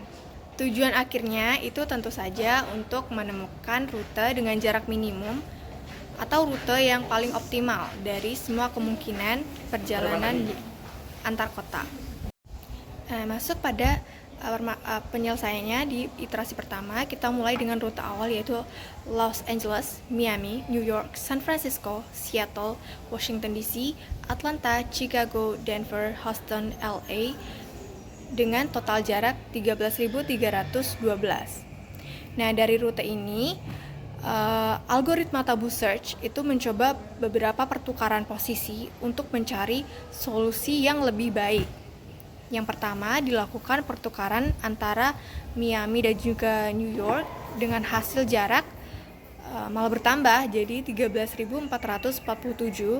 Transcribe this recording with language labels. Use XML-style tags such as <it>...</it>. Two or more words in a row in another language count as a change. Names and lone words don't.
<id>Tujuan akhirnya itu tentu saja untuk menemukan rute dengan jarak minimum atau rute yang paling optimal dari semua kemungkinan perjalanan antar kota. Masuk pada penyelesaiannya di iterasi pertama, kita mulai dengan rute awal yaitu Los Angeles, Miami, New York, San Francisco, Seattle, Washington DC, Atlanta, Chicago, Denver, Houston, LA dengan total jarak 13.312. Nah, dari rute ini algoritma</id> <en>tabu search</en> <id>itu mencoba beberapa pertukaran posisi untuk mencari solusi yang lebih baik. Yang pertama dilakukan pertukaran antara Miami dan juga New York dengan hasil jarak malah bertambah jadi 13.447.</id>